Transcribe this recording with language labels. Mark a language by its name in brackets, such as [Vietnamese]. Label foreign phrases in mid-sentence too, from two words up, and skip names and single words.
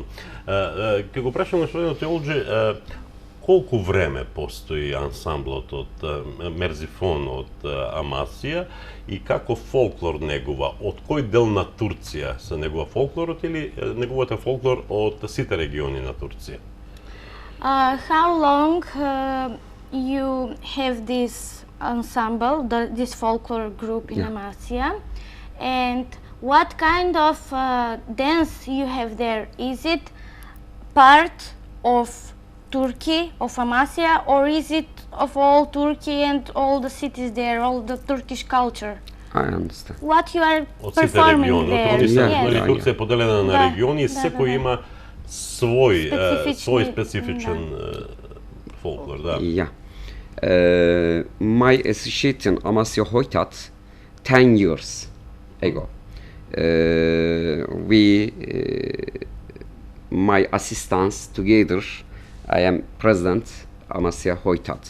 [Macedonian] Ке го прашам господинот Јолџи, колку време постои ансамблот од Мерзифон од Амасија и како фолклор негува? Од кој дел на Турција се негува фолклорот или негувате фолклор од сите региони на Турција? [English] How long you have this ensemble, this folklore group in Amasya, and what kind of dance you have there? Is it part of Turkey, of Amasya, or is it of all Turkey and all the cities there, all the Turkish culture? I understand. What you are [Macedonian] Од сите [English] performing [Macedonian] региони. [English] there? [Macedonian] Нели Турција е поделена на Да, региони и да, секој да. има свој Специфични, специфичен фолклор, да. [English] Yeah. My association Amasya Hoytat 10 years ago. My assistants together, I am president Amasya Hoytat.